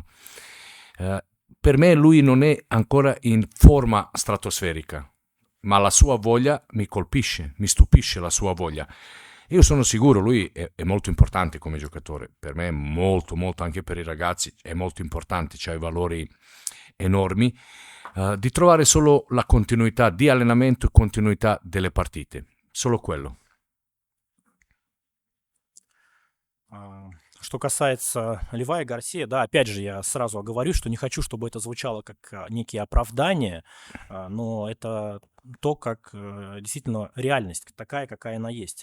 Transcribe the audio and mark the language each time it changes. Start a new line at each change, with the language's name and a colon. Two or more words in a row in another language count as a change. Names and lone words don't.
Italian: Per me lui non è ancora in forma stratosferica, ma la sua voglia mi colpisce, mi stupisce la sua voglia. Io sono sicuro, lui è molto importante come giocatore, per me è molto, molto, anche per i ragazzi, è molto importante, c'ha i valori enormi, di trovare solo la continuità di allenamento e continuità delle partite, solo quello.
Russian: Что касается Левая Гарсия, да, опять же, я сразу оговорюсь, что не хочу, чтобы это звучало как некие оправдания, но это то, как действительно реальность такая, какая она есть.